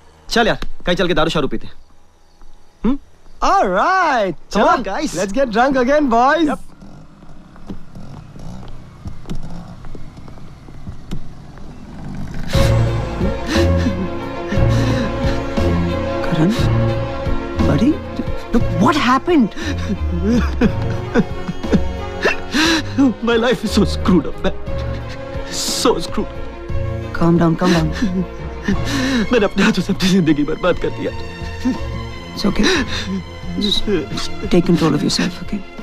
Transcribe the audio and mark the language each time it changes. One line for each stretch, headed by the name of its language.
Hindi: चल यार कहीं चल के दारू शारू पीते।
English: All right. Come
Hindi: Chalo,
English: on, guys. Let's get drunk again, boys. Yep. Karan, buddy, look what happened. My life is so screwed up, man. So screwed. Calm down, calm down.
Hindi: मैंने अपने हाथों से अपनी जिंदगी बर्बाद कर दिया।
English: It's okay. Just take control of yourself, okay?